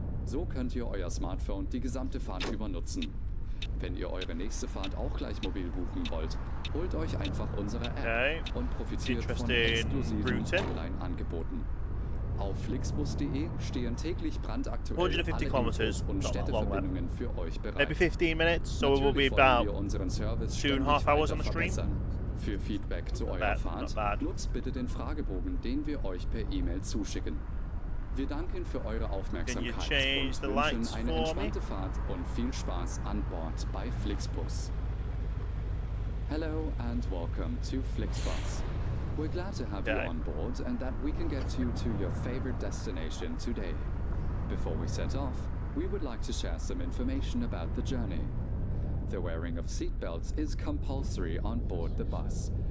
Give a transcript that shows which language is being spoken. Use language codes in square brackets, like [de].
[de] So könnt ihr euer Smartphone die gesamte Fahrt über nutzen. Wenn ihr eure nächste Fahrt auch gleich mobil buchen wollt, holt euch einfach unsere App und profitiert von exklusiven Online-Angeboten. Auf flixbus.de stehen täglich brandaktuelle Infos und Städteverbindungen für euch bereit. [en] Maybe 15 minutes, so it will be about 2.5 hours on the stream. [de] Für Feedback zu eurer Fahrt nutzt bitte den Fragebogen, den wir euch per E-Mail zuschicken. Wir danken für eure Aufmerksamkeit und wünschen eine entspannte Fahrt und viel Spaß an Bord bei Flixbus. [en] Hello and welcome to Flixbus. We're glad to have you on board and that we can get you to your favorite destination today. Before we set off, we would like to share some information about the journey. The wearing of seatbelts is compulsory on board the bus.